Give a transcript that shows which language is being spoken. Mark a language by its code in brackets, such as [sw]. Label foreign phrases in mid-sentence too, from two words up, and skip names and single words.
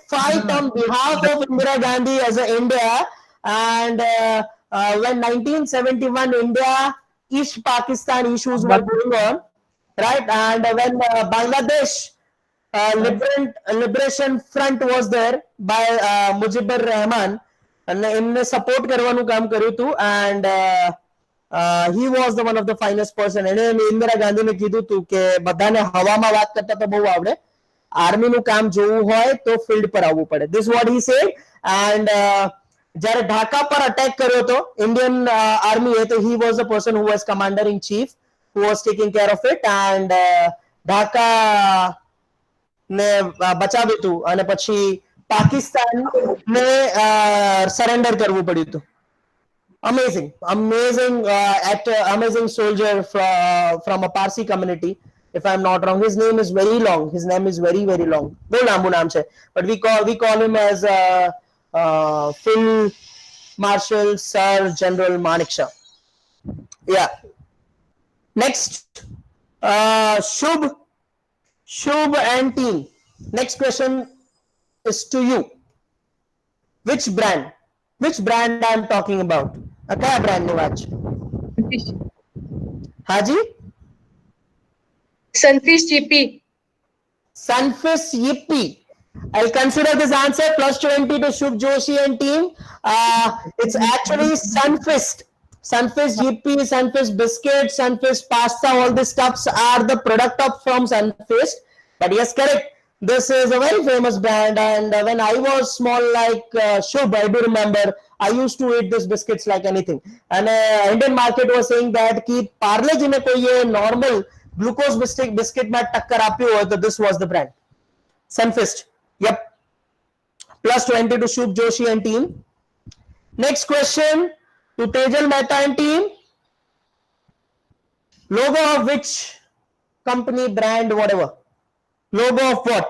[en] Fight on behalf of Indira Gandhi as a India. And when 1971 India East Pakistan issues were going on, right? And when Bangladesh Liberation Front was there by Mujibur Rahman, [gu] અને એમને સપોર્ટ કરવાનું કામ કર્યું હતું. [en] And he was the one of the finest person. [gu] એને ઇન્દિરા ગાંધીને કીધું હતું કે બધાને હવામાં વાત કરતા તો બહુ આવડે, આર્મીનું કામ જોવું હોય તો ફિલ્ડ પર આવવું પડે. [en] This what he said. And [gu] જ્યારે ઢાકા પર અટેક કર્યો હતો ઇન્ડિયન આર્મીએ, તો [en] he was the person who was commander in chief, who was taking care of it. [gu] And ઢાકા ને બચાવ્યું હતું અને પછી પાકિસ્તાન ને સરેન્ડર કરવું પડ્યું હતું. [en] Amazing, amazing actor, amazing soldier from a Parsi community, if I'm not wrong. His name is very long. His name is very, very long. બહુ લાંબુ નામ છે. But we call him as Field Marshal Sir General Manekshaw. Yeah. Next, Shubh and team. Next question is to you. Which brand I'm talking about? [gu] કયા brand ની વાત છે? હાજી? [en] Sunfish GP. Sunfish Yippee. I'll consider this answer. Plus 20 to Shubh Joshi and team. It's actually Sunfist. Sunfish Yippee, Sunfish biscuit, Sunfish pasta, all these stuffs are the product of from Sunfish. But yes, correct. This is a very famous brand. And when I was small, like Shubh, I do remember, I used to eat this biscuits like anything. And Indian market was saying that [hi] कि Parle जी ने कोई ये [en] normal glucose biscuit [hi] में टक्कर आपी हो, तो [en] this was the brand. Sunfist. Yep. Plus 20 to Shubh Joshi and team. Next question to Tejal Mehta and team. Logo of which company, brand, whatever? Logo of what?